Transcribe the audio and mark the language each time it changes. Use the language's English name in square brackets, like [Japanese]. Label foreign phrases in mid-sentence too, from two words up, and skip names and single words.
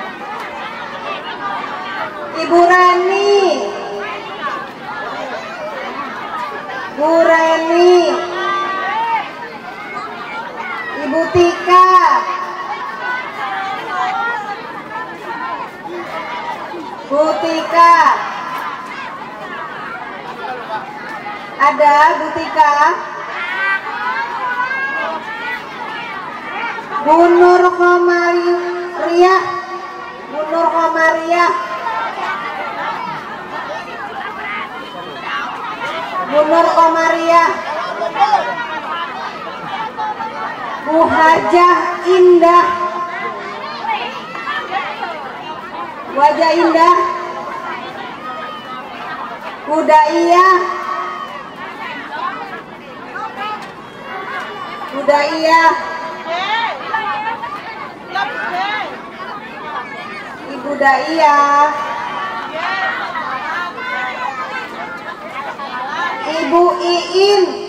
[Indonesian] Ibu Rani, Bu Reni, Ibu Tika, Bu Tika, ada Bu Tika, Bu Nur Komariah, Bu Nur Komariah, Bu Nur Komariah, Bu Hajah Indah, Wajah Indah, Bu Daiyah, Bu Daiyah, Ibu Daiyah, Ibu Iin,